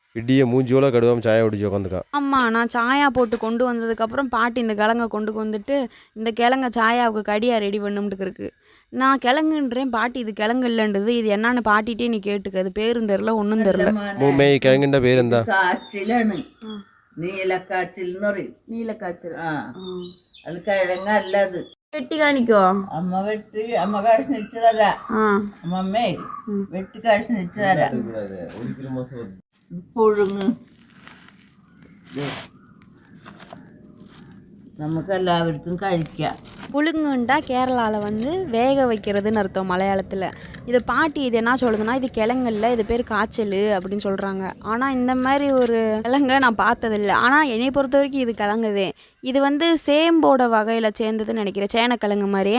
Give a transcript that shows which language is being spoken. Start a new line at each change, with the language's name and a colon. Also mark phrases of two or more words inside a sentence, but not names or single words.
Tamil: விடிய மூஞ்சியோட கடுவாம சாயா குடிச்சு உட்காந்துக்கா. ஆமா. நான் சாயா போட்டு கொண்டு வந்ததுக்கப்புறம் பாட்டி இந்த கிழங்க கொண்டு வந்துட்டு, இந்த கிழங்க சாயாவுக்கு கடியா ரெடி பண்ணும்ட்டுக்கு இருக்கு. நான் கிழங்குன்றேன், பாட்டி இது கிழங்கு இல்லன்றது. இது என்னான்னு பாட்டிட்டே நீ கேட்டுக்க. அது பேரும் தெரில, ஒன்றும் தெரில.
Malayalam: മൂമ്മേ ഈ കിഴങ്ങിന്റെ പേരെന്താ? കാച്ചിലാണ്. നീലക്കാച്ചിൽ പറയും. നീലക്കാച്ചിൽ. അത് കിഴങ്ങല്ല അത്. വെട്ടി കാണിക്കോ? അമ്മ കഷ്ണിച്ചു തരാ. അമ്മമ്മേ വെട്ടി കഷ്ണിച്ചു തരാ. പുഴുങ്ങ് നമുക്ക് എല്ലാവർക്കും കഴിക്കാം.
Tamil: புழுங்குண்டா கேரளாவில் வந்து வேக வைக்கிறதுன்னு அர்த்தம் மலையாளத்தில். இது பாட்டி இது என்ன சொல்லுதுன்னா, இது கிழங்குல, இது பேர் காய்ச்சல் அப்படின்னு சொல்கிறாங்க. ஆனால் இந்த மாதிரி ஒரு கிழங்க நான் பார்த்ததில்ல. ஆனால் என்னை பொறுத்த வரைக்கும் இது கிழங்குதே. இது வந்து சேம்போட வகையில் சேர்ந்ததுன்னு நினைக்கிறேன், சேனக்கிழங்கு மாதிரி.